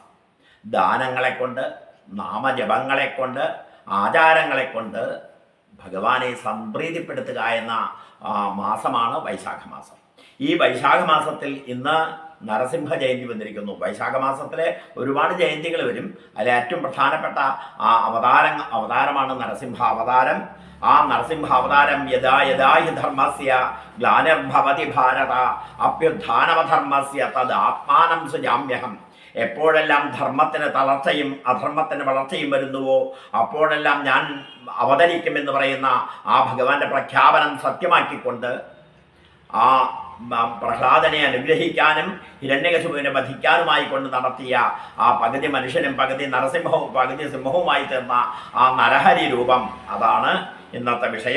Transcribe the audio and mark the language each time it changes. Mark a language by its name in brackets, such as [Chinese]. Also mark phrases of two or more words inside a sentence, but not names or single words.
[Malayalam] ദാനങ്ങളെക്കൊണ്ട്, നാമജപങ്ങളെക്കൊണ്ട്, ആചാരങ്ങളെക്കൊണ്ട് ഭഗവാനെ സംപ്രീതിപ്പെടുത്തുക എന്ന മാസമാണ് വൈശാഖമാസം. ഈ വൈശാഖമാസത്തിൽ ഇന്ന് നരസിംഹ ജയന്തി വന്നിരിക്കുന്നു. വൈശാഖമാസത്തിലെ ഒരുപാട് ജയന്തികൾ വരും. അതിൽ ഏറ്റവും പ്രധാനപ്പെട്ട അവതാരമാണ് നരസിംഹ അവതാരം. ആ നരസിംഹ അവതാരം [Sanskrit] യഥാ യഥാ ഹി ധർമ്മസ്യ ഗ്ലാനിർഭവതി ഭാരത അഭ്യുത്ഥാനമധർമ്മസ്യ തദ് ആത്മാനം സൃജാമ്യഹം. [Malayalam] എപ്പോഴെല്ലാം ധർമ്മത്തിന് തളർച്ചയും അധർമ്മത്തിന് വളർച്ചയും വരുന്നുവോ അപ്പോഴെല്ലാം ഞാൻ അവതരിക്കുമെന്ന് പറയുന്ന ആ ഭഗവാന്റെ പ്രഖ്യാപനം സത്യമാക്കിക്കൊണ്ട് ആ പ്രഹ്ലാദനെ അനുഗ്രഹിക്കാനും ഹിരണ്യകശിപുവിനെ വധിക്കാനുമായി കൊണ്ട് നടത്തിയ ആ പകുതി മനുഷ്യനും പകുതി നരസിംഹവും പകുതി സിംഹവുമായി തീർന്ന ആ നരഹരി രൂപം, അതാണ് ഇന്നത്തെ വിഷയം.